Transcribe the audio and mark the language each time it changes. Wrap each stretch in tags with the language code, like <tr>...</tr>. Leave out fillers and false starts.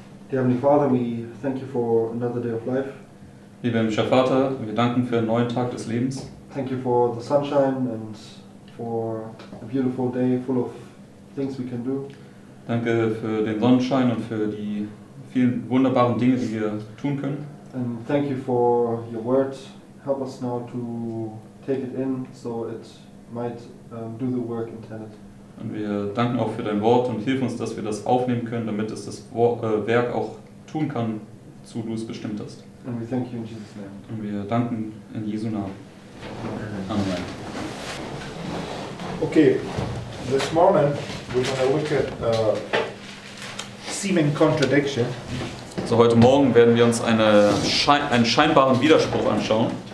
<en>Dear Heavenly Father, we thank you for another day of life.</en> <de>Lieber himmlischer Vater, wir danken für einen neuen Tag des Lebens.</de> <en>Thank you for the sunshine and for a beautiful day full of things we can do.</en> <de>Danke für den Sonnenschein und für die vielen wunderbaren Dinge, die wir tun können.</de> <en>And thank you for your word. Help us now to take it in so it might do the work intended.</en> <de>Und wir danken auch für dein Wort und hilf uns, dass wir das aufnehmen können, damit es das Werk auch tun kann, wozu du es bestimmt hast.</de> <en>And we thank you in Jesus' name.</en> <de>Und wir danken in Jesu Namen.</de> <en>Amen. Okay, this morning we're going to look at seeming contradiction.</en> <de>So, heute Morgen werden wir uns einen scheinbaren Widerspruch anschauen.</de>